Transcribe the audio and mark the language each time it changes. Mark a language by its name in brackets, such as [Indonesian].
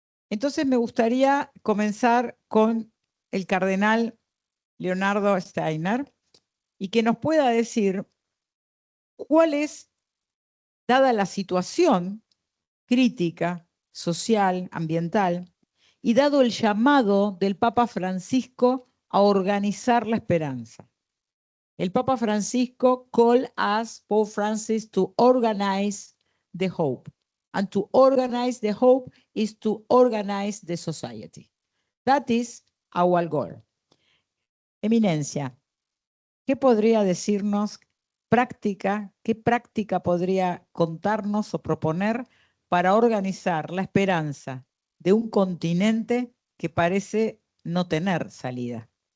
[Spanish] Entonces me gustaría comenzar con el cardenal Leonardo Steiner y que nos pueda decir cuál es, dada la situación crítica, social, ambiental, y dado el llamado del Papa Francisco a organizar la esperanza. [English] El Papa Francisco called us, Pope Francis, to organize the hope. And to organize the hope is to organize the society. That is our goal. [Spanish] Eminencia, ¿qué podría decirnos qué práctica podría contarnos o proponer para organizar la esperanza de un continente que parece no tener salida?